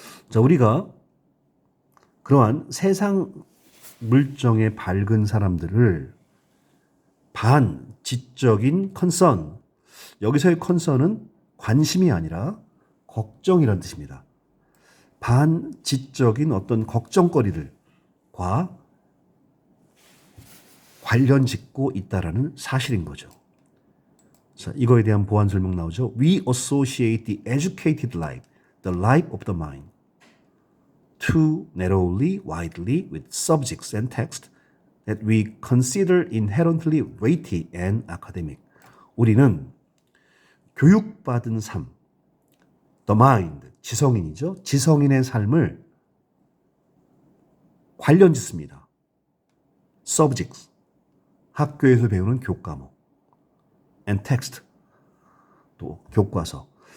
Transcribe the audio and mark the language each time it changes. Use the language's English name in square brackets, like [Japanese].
[Korean] 자, 우리가 그러한 세상 물정에 밝은 사람들을 반지적인 컨선, 여기서의 컨선은 관심이 아니라 걱정이라는 뜻입니다. 반지적인 어떤 걱정거리들과 관련 짓고 있다라는 사실인 거죠. 자, 이거에 대한 보완 설명 나오죠. [English] We associate the educated life, the life of the mind, too narrowly, widely with subjects and text that we consider inherently weighty and academic. [Korean] 우리는 교육받은 삶, the mind, 지성인이죠. 지성인의 삶을 관련 짓습니다. subjects, 학교에서 배우는 교과목, and text, 또 교과서.